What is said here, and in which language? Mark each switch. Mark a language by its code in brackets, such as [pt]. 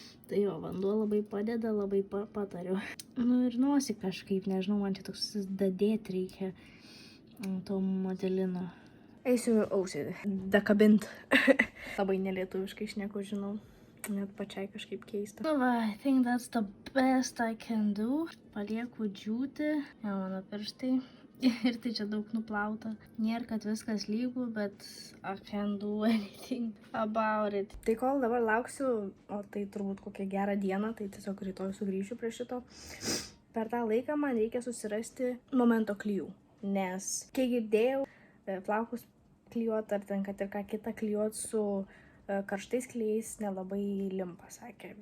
[lt] Tai jo, vanduo labai padeda, labai patariu. Ir nosį kažkaip, nežinau, man čia toks dadėti reikia to modelino. Eisiu ausį dakabint. Labai nelietuviškai šneku, žinau. Net pačiai kažkaip keista. [en] I think that's the best I can do. [lt] Palieku džiūti. Mano pirštai. Ir tai čia daug nuplauta. Nėra, kad viskas lygu, bet [en] I can't do anything about it. [lt] Tai kol dabar lauksiu, o tai turbūt kokią gerą dieną, tai tiesiog rytoj sugrįšiu prie šito. Per tą laiką man reikia susirasti momento klijų. Nes, kiek girdėjau, plaukus klijuot ar ten, kad ir ką kitą klijuot su karštais klijais nelabai limpa, sakė.